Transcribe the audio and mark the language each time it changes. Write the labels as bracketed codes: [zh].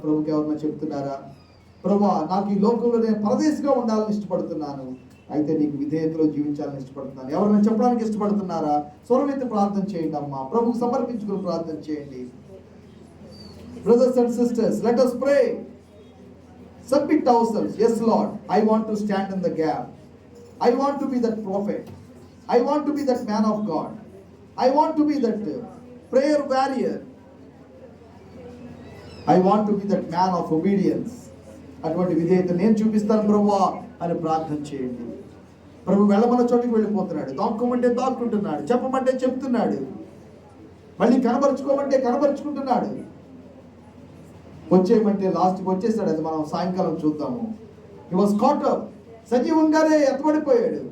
[te] ప్రభుకి ఎవరన్నా చెప్తున్నారా? ప్రభువా, నాకు ఈ లోకంలో నేను పరదేశిగా ఉండాలని ఇష్టపడుతున్నాను, అయితే నీకు విధేయతలో జీవించాలని ఇష్టపడుతున్నాను. ఎవరైనా చెప్పడానికి ఇష్టపడుతున్నారా? స్వరమైతే ప్రార్థన చేయండి అమ్మా. ప్రభుకు సమర్పించుకుని ప్రార్థన చేయండి. [en] Brothers and sisters, let us pray. Submit ourselves. Yes Lord, I want to stand in the gap. I want to be that prophet. I want to be that man of God. I want to be that prayer warrior. I want to be that man of obedience. [te] అటువంటి విధేయత నేను చూపిస్తాను ప్రభువా అని ప్రార్థన చేయండి. ప్రభు వెళ్ళమన్న చోటికి వెళ్ళిపోతున్నాడు, దాక్కోమంటే దాక్కుంటున్నాడు, చెప్పమంటే చెప్తున్నాడు, మళ్ళీ కనబరుచుకోమంటే కనబరుచుకుంటున్నాడు, వచ్చేయమంటే లాస్ట్కి వచ్చేసాడు. అది మనం సాయంకాలం చూద్దాము. [en] He was caught up. [te] సజీవంగానే ఎత్తబడిపోయాడు.